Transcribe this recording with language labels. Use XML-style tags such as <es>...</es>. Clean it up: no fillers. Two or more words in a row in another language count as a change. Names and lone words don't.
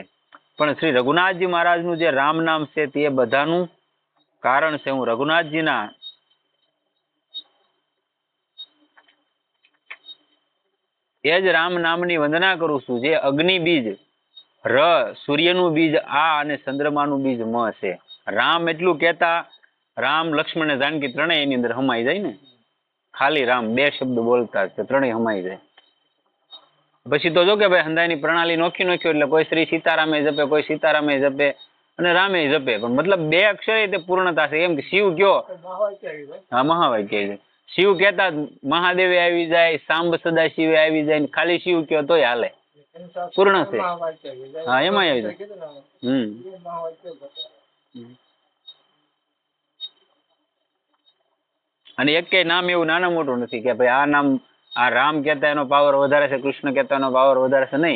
<gu>પણ શ્રી રઘુનાથજી મહારાજનું જે રામ નામ છે તે બધાનું કારણ છે। હું રઘુનાથજીના એ જ રામ નામની વંદના કરું છું। જે અગ્નિ બીજ ર, સૂર્યનુ બીજ આ અને ચંદ્રમાનુ બીજ મ છે। રામ એટલું કહેતા રામ લક્ષ્મણ ને જાનકી ત્રણેય એની અંદર હમાઈ જાય ને। ખાલી રામ 2 શબ્દ બોલતા જ ત્રણેય હમાઈ જાય। પછી તો જો કે ભાઈ હંદાયની પ્રણાલી નોખી એટલે કોઈ શ્રી સીતારામે જપે, કોઈ સીતારામે જપે અને રામે જપે પણ મતલબ 2 અક્ષરે તે પૂર્ણતા છે। એમ કે શિવ કયો હા મહાવાક્ય છે। શિવ કહેતા મહાદેવે આવી જાય, સાંબ સદા શિવે આવી જાય, ખાલી શિવ કયો તોય હાલે, પૂર્ણ છે। હા એમાં આવી જાય। અને એકેય નામ એવું નાના મોટું નથી કે ભાઈ આ નામ આ રામ કહેતા એનો પાવર વધારે છે, કૃષ્ણ કહેતા એનો પાવર વધારે છે, નહીં।</gu>